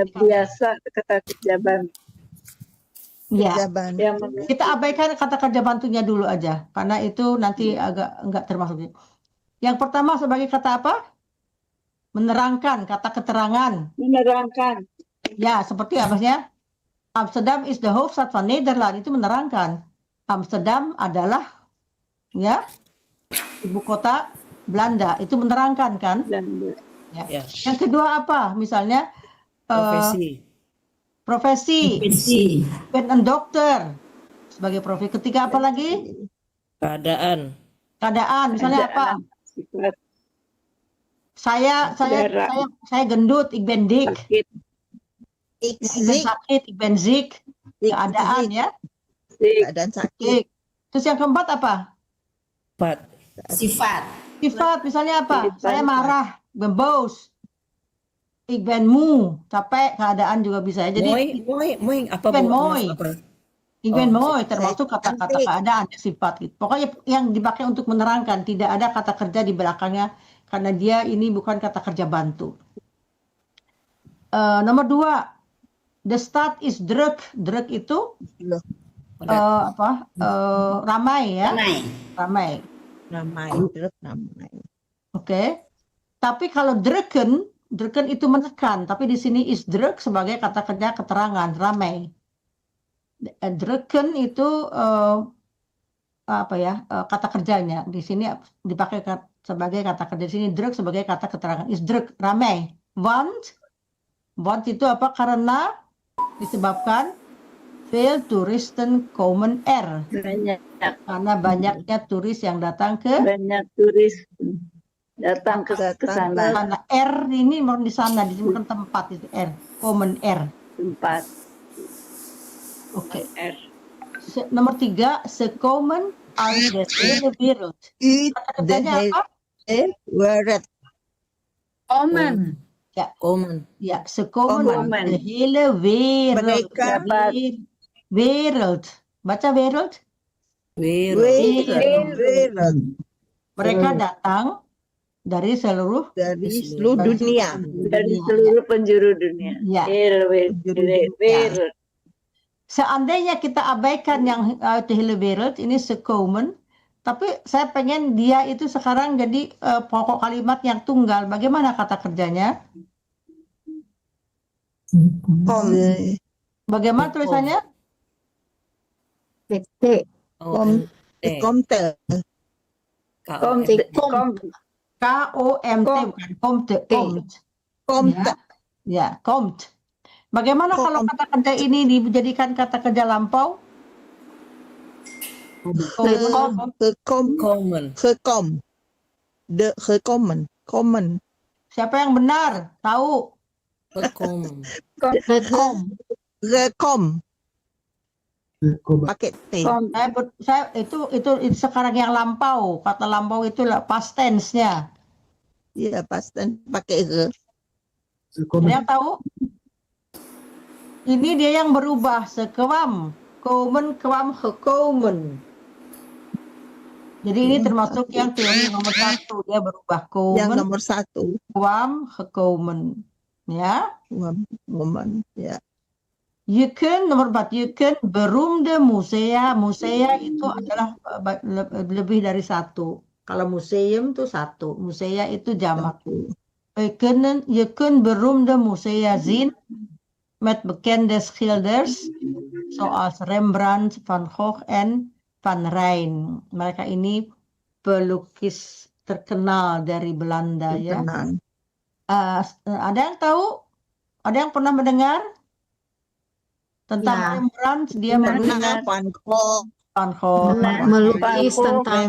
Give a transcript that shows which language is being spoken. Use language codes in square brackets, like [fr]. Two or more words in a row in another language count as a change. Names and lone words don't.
[id] Kata kerja bantu. Ya. Kita abaikan kata kerja bantunya dulu aja, karena itu nanti agak enggak termasuk. Yang pertama sebagai kata apa? Menerangkan, kata keterangan. Menerangkan. Ya, seperti apa sih? [nl] Amsterdam is the hoofdstad van Nederland, [id] itu menerangkan. Amsterdam adalah ya ibu kota Belanda, itu menerangkan kan? Ya. Yang kedua apa? Misalnya profesi. [nl] Ben een dokter [id] sebagai profesi. Ketiga apa lagi? Keadaan. Misalnya apa? Saya gendut, [nl] ik ben dik. Ik ben sakit, ik ben ziek. [id] Keadaan ya. Keadaan sakit. Terus yang keempat apa? Sifat. Misalnya apa? Saya marah, [nl] ben boos. Ik ben moe, [id] capek, keadaan juga bisa. Jadi Mooi, apa [nl] ben [id] Bu? [nl] mooi. Ik ben Oh, mooi, [id] termasuk kata-kata cantik. keadaan, sifat gitu. Pokoknya yang dipakai untuk menerangkan, tidak ada kata kerja di belakangnya, karena dia ini bukan kata kerja bantu. Nomor 2, [nl] the stad is druk. [id] Druk itu Loh, ramai ya, Ramai. ramai. ramai, druk ramai. Oke. Tapi kalau drukken itu menekan, tapi di sini [nl] is druk [id] sebagai kata kerja keterangan, ramai. Drukken itu kata kerjanya. Di sini dipakai sebagai kata kerja. Di sini druk sebagai kata keterangan. [nl] Is druk, [id] ramai. Want itu apa? Karena disebabkan [nl] veel toeristen komen [id] Banyak karena banyaknya turis yang datang ke turis datang ke Datang sana sana. Ini bukan di sana, di sini bukan [nl] tempat itu komen [id] tempat. Oke. Nomor 3, [nl] ze komen uit de hele wereld. Uit [id] Kata [nl] de [id] kerjanya apa? [nl] hele wereld. Omen. Komen. Ya, ze komen Komen. uit de hele wereld. [id] Mereka [nl] Wereld. Baca wereld. wereld [id] Mereka datang dari seluruh dari seluruh dunia. Dari seluruh penjuru dunia. Ya. [nl] Wereld. [id] Seandainya kita abaikan yang [nl] uit de hele wereld, [id] ini [nl] ze komen, [id] tapi saya pengen dia itu sekarang jadi pokok kalimat yang tunggal. Bagaimana kata kerjanya? [nl] Ze- [id] Bagaimana tulisannya? TT. [nl] de komte. KOMT, [id] bukan komte. [nl] Komte. [id] Ya, komt. Bagaimana kalau kata kerja ini dijadikan kata kerja lampau? [nl] Komen. Gekom. De gekomen. Komen. [id] Siapa yang benar? Tahu? [nl] Gekomen. Gekom. [id] Gekom. Pakai T. Saya itu sekarang yang lampau. Kata lampau itu [en] past tense- [id] nya. Iya, pasti pakai ge. Ada yang tahu? Ini dia yang berubah, [nl] sekwam, komen, kwam, gekomen. [id] Jadi ini termasuk yang teori nomor 1, dia berubah Yang [nl] komen, [id] nomor 1. [nl] kwam, gekomen. [id] Ya. Woman. Ya. [nl] Je kunt, [id] nomor 4, [nl] je kunt beroemde musea. [id] Musea itu adalah lebih dari 1. Kalau museum itu 1, musea itu jamak. [nl] Je kunt beroemde musea zien met bekende schilders zoals Rembrandt, Van Gogh, en Van Rijn. [id] Mereka ini pelukis terkenal dari Belanda ya. Tenang. Ada yang tahu? Ada yang pernah mendengar tentang Ya. Rembrandt? Dia Karena melukis Van Gogh. Van Gogh. Melukis tentang